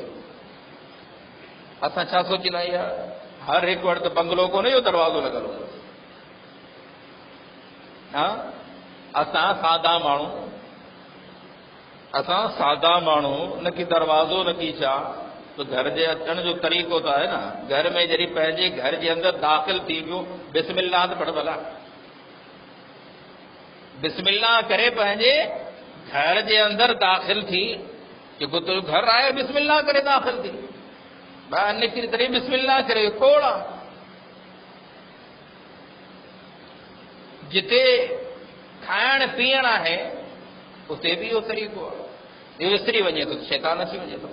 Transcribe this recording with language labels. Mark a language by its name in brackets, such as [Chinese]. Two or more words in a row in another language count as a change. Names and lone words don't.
[Sindhi] असां छा सोचींदा आहियूं, हर हिकु वटि त बंगलो कोन्हे जो दरवाज़ो लॻल हूंदो। असां सादा माण्हू, न की दरवाज़ो न की छा, تو گھر جے اچن جو طریقو تو ہے نا، گھر میں جڑی پنجے گھر جے اندر داخل تھی گیو، [Arabic] بسم اللہ [Sindhi] تو پڑھ بھلا، [Arabic] بسم اللہ [Sindhi] کرے پنجے گھر جے اندر داخل تھی، جو تو گھر آئے [Arabic] بسم اللہ [Sindhi] کرے داخل تھی، باہر نکری تری [Arabic] بسم اللہ [Sindhi] کرے کوڑا، جتے کھائن پیئن ہے اتنے بھی وہ طریقو ہے، یہ وسری وجے تو شیطان اچھی وجے تو۔